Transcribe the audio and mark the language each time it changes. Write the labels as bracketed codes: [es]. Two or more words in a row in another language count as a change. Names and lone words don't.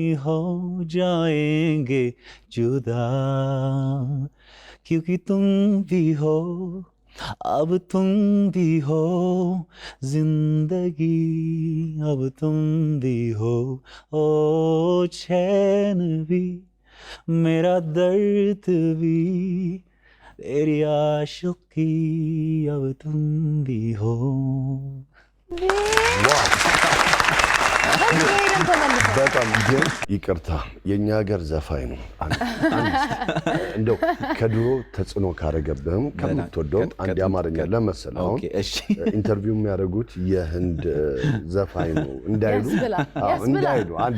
[hi] हो जाएंगे जुदा क्योंकि तुम भी हो अब तुम भी हो जिंदगी अब तुम भी हो ओ चैन भी मेरा दर्द भी तेरी आशिकी अब तुम भी हो [am] በጣም ግን ይቅርታ የኛ ሀገር ዘፋኝ ነው። እንደው ከድሮ ተጽዕኖ ካረገብህም ከምትወደው አንድ አማርኛ ለመሰለው አሁን ኢንተርቪው የሚያደርጉት የህንድ ዘፋኝ ነው እንዳይሉ አንድ